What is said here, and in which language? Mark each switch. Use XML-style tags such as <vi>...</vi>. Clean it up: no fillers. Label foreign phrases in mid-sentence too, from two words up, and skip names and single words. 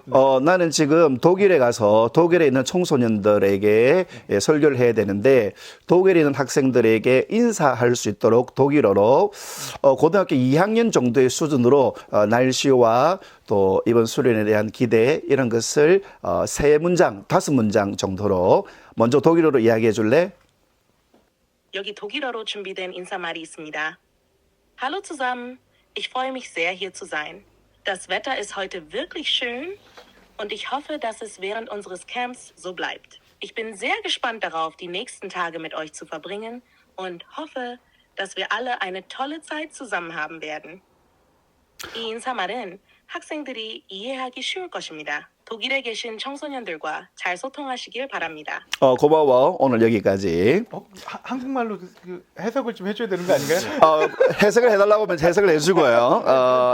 <ko>나는 지금 독일에 가서 독일에 있는 청소년들에게 설교를 해야 되는데 독일에 있는 학생들에게 인사할 수 있도록 독일어로 고등학교 2학년 정도의 수준으로 날씨와 또 이번 수련에 대한 기대 이런 것을 3문장, 5문장 정도로 먼저 독일어로 이야기해 줄래? 여기 독일어로 준비된 인사말이 있습니다.</ko> <de>Hallo zusammen, ich freue mich sehr, hier zu sein. Das Wetter ist heute wirklich schön und ich hoffe, dass es während unseres Camps so bleibt. Ich bin sehr gespannt darauf, die nächsten Tage mit euch zu verbringen und hoffe, dass wir alle eine tolle Zeit zusammen haben werden.</de> <ko>이 인사말은 학생들이 이해하기 쉬울 것입니다. 독일에 계신 청소년들과 잘 소통하시길 바랍니다. 고마워. 오늘 여기까지. 한국말로 그 해석을 좀 해줘야 되는 거 아닌가요? 해석을 해달라고 하면 해석을 해주고요.</ko>